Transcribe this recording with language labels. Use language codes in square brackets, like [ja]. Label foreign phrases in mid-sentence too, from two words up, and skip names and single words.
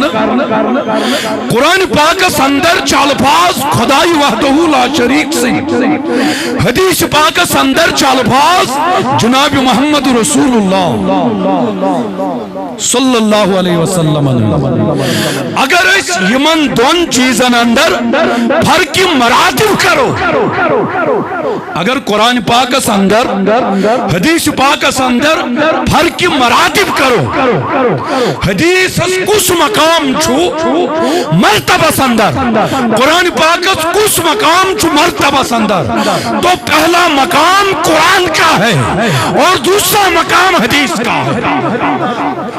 [ks] قرآن پاک اندر چالفاظ خدای [ar] وحدہ لا شریک [ks] سے، حدیث پاک اندر چالفاظ جناب محمد رسول اللہ [ar] صلی اللہ علیہ وسلم۔ [ks] اگر اس یمن دون چیزن اندر فرق مراتب کرو، اگر قرآن پاک اندر حدیث پاک اندر فرق مراتب کرو، حدیث کس مقام چھو مرتبہ اندر، قرآن پاک کس مقام چھو مرتبہ اندر، [ur] تو پہلا مقام قرآن کا ہے [ks] اور دوسرا مقام حدیث کا ہے۔